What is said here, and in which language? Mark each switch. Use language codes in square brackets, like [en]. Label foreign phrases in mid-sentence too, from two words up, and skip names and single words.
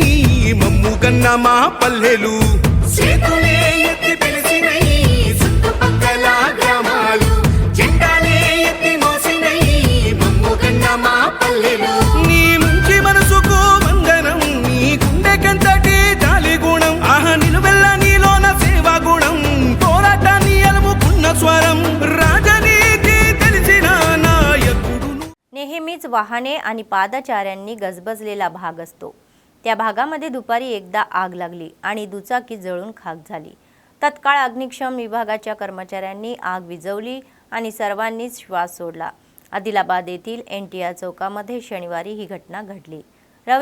[te] మమ్ము కన్న మా పల్లెలు చేతులే ఎత్తి పిలిచినై, చుట్టుపక్కల గ్రామాలు జెండాలే ఎత్తి మోసినై, మమ్ము కన్న మా పల్లెలు. నీ మంచి మనసుకు వందనం, నీ గుండెకంతటి జాలి గుణం, ఆహా నిలువెల్ల నీలోన సేవా గుణం, పోరాటాన్ని అలుముకున్న స్వరం, రాజనీతి తెలిసిన నాయకుడు. [mr] नेहमीच वाहने आणि पादचाऱ्यांनी गजबजलेला भाग असतो. त्या भागामध्ये दुपारी एकदा आग लागली आणि दुचाकी जळून खाक झाली. तत्काळ अग्निशमन विभागाच्या कर्मचाऱ्यांनी आग विझवली आणि सर्वांनीच श्वास सोडला. आदिलाबाद येथील NTR चौकामध्ये शनिवारी ही घटना घडली.